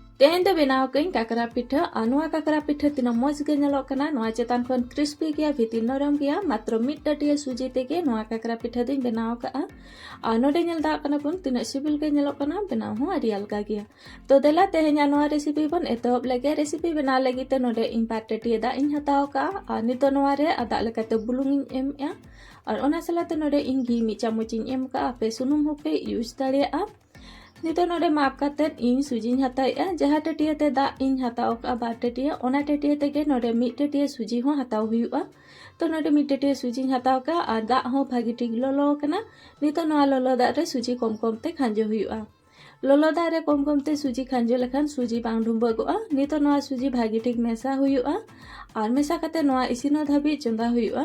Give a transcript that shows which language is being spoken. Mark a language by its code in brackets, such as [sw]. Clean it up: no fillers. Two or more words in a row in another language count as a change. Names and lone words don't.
[sat] तेहें दो बनाव कई काकरा पिठा अनुआ काकरा पिठा तीना मौज गे नेलोग कना नोआ चेतान खन क्रिस्पी गया भीतिर नरम गया मात्र मिड टाटिया सुजी तेगे नोआ काकरा पिठा दिन बनाव का नोडे नेल दा कना बन तीना सिबिल गे नेलोग कना बनाव हो आदि अलगा गया। तो देला तेहें नोआ रेसिपी बन एतहब लगे रेसिपी बना लगी ते नोडे इन बार टाटिया दा इन हताव का नितो नोआ रे आदा लेकाते बुलुंग इन एम या और ओना सलाते नोडे इन घी मी चामच इन एम का पे सुनुम होपे यूज दाड़िया। नितो नोडे माप काते इन सुजी हताया जहाँ टाटिया ते दा इन हताव का बार टाटिया ओना टाटिया तेगे नोडे मिड टाटिया सुजी हो हताव हुआ। तो नोडे मिड टाटिया सुजी हताव का और दा हो भागी ठीक लोलो कना नितो नोआ लोलो दा रे सुजी कम कम ते खांजो हुआ। लोलो दा रे कम कम ते सुजी खांजो लेखान सुजी बांग ढुंबगोआ नितो नोआ सुजी भागी ठीक मेसा हुआ और मेसा काते नोआ इसिनो धाबी चंदा हुआ।